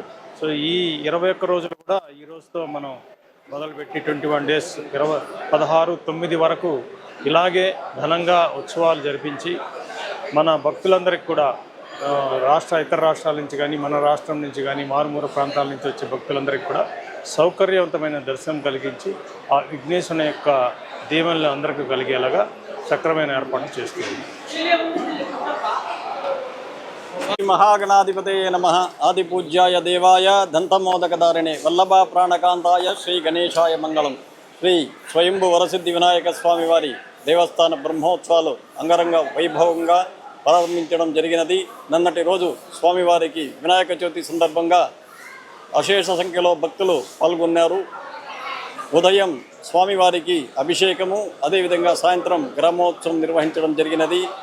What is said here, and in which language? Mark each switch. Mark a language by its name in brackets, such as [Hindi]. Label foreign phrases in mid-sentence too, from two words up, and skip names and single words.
[Telugu] సో ఈ 21 రోజులు కూడా ఈ రోజుతో మనం మొదలుపెట్టి 21 డేస్ 16/9 వరకు ఇలాగే ఘనంగా ఉత్సవాలు జరిపించి మన భక్తులందరికీ కూడా ఇతర రాష్ట్రాల నుంచి కానీ మన రాష్ట్రం నుంచి కానీ మారుమూల ప్రాంతాల నుంచి వచ్చే భక్తులందరికీ కూడా సౌకర్యవంతమైన దర్శనం కలిగించి ఆ విఘ్నేశ్వరుని యొక్క దీవెనలు అందరికీ కలిగేలాగా సక్రమైన ఏర్పాటు చేస్తుంది. [Sanskrit] महागणाधिपतये नमः आदिपूज्याय देवाय दंतमोदकधारिणे वल्लभा प्राणकांताय श्री गणेशाय मंगलम [Telugu] శ్రీ స్వయంభు వరసిద్ధి వినాయక స్వామి వారి దేవస్థాన బ్రహ్మోత్సవాలు అంగరంగ వైభవంగా ప్రారంభించడం జరిగినది. నిన్నటి రోజు స్వామివారికి వినాయక చవితి సందర్భంగా అశేష సంఖ్యలో భక్తులు పాల్గొన్నారు. ఉదయం స్వామివారికి అభిషేకము అదేవిధంగా సాయంత్రం గ్రామోత్సవం నిర్వహించడం జరిగినది.